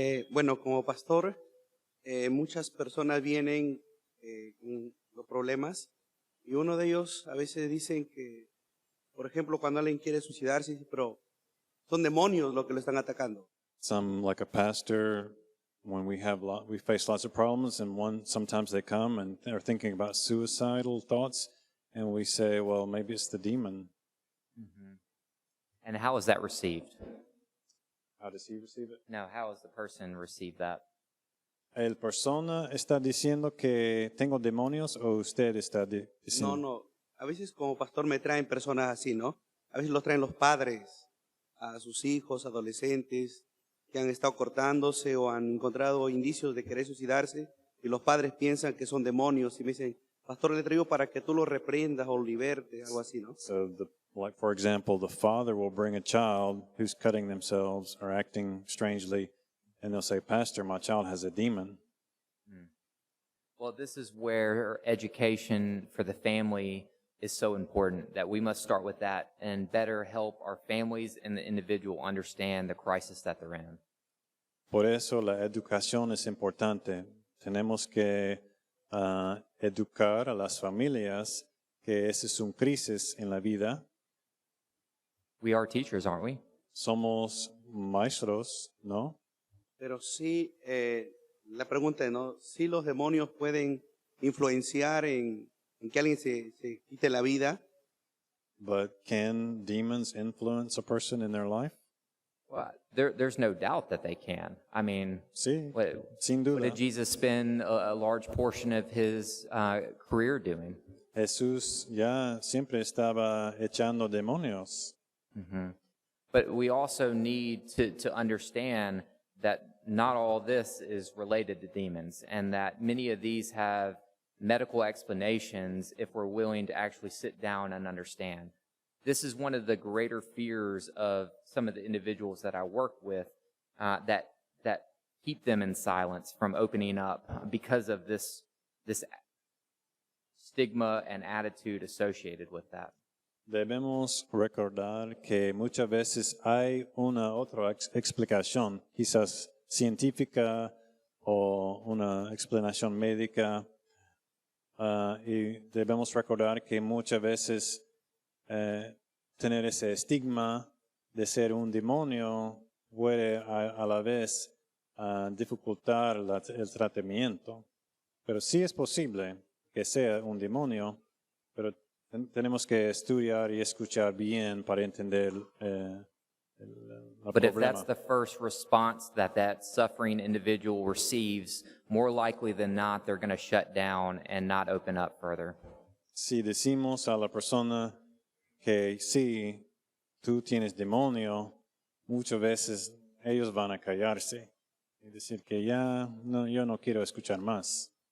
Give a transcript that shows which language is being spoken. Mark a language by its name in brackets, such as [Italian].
[Spanish] Bueno, como pastor, muchas personas vienen con los problemas y uno de ellos a veces dicen que, por ejemplo, cuando alguien quiere suicidarse, dice, pero son demonios los que lo están atacando. [English] Some, like a pastor, when we face lots of problems, and sometimes they come and they're thinking about suicidal thoughts, and we say, well, maybe it's the demon. Mm-hmm. And how is that received? How does he receive it? No, how has the person received that? [Spanish] ¿El persona está diciendo que tengo demonios o usted está diciendo? No. A veces como pastor me traen personas así, ¿no? A veces los traen los padres a sus hijos, adolescentes, que han estado cortándose o han encontrado indicios de querer suicidarse y los padres piensan que son demonios y me dicen, pastor, le traigo para que tú los reprendas o libertes, algo así, ¿no? [English] So, like for example, the father will bring a child who's cutting themselves or acting strangely, and they'll say, Pastor, my child has a demon. Well, this is where education for the family is so important, that we must start with that and better help our families and the individual understand the crisis that they're in. [Spanish] Por eso la educación es importante. Tenemos que educar a las familias que esa es una crisis en la vida. [English] We are teachers, aren't we? [Spanish] Somos maestros, ¿no? Pero sí, la pregunta es, ¿no? Si los demonios pueden influenciar en que alguien se quite la vida. [English] But can demons influence a person in their life? Well, there's no doubt that they can. I mean, [Spanish] Sí, sin [English] what [Spanish] duda. [English] did Jesus spend a large portion of his career doing? [Spanish] Jesús ya siempre estaba echando demonios. Mm-hmm. [English] But we also need to understand that not all this is related to demons, and that many of these have medical explanations if we're willing to actually sit down and understand. This is one of the greater fears of some of the individuals that I work with that keep them in silence from opening up because of this stigma and attitude associated with that. [Spanish] Debemos recordar que muchas veces hay una otra explicación, quizás científica o una explicación médica, y debemos recordar que muchas veces tener ese estigma de ser un demonio puede a la vez dificultar el tratamiento. Pero sí es posible que sea un demonio, pero tenemos que estudiar y escuchar bien para entender el [English] But if [Spanish] problema. [English] that's the first response that suffering individual receives, more likely than not, they're going to shut down and not open up further. [Spanish] Si decimos a la persona que sí, tú tienes demonio, muchas veces ellos van a callarse y decir que ya no, yo no quiero escuchar más.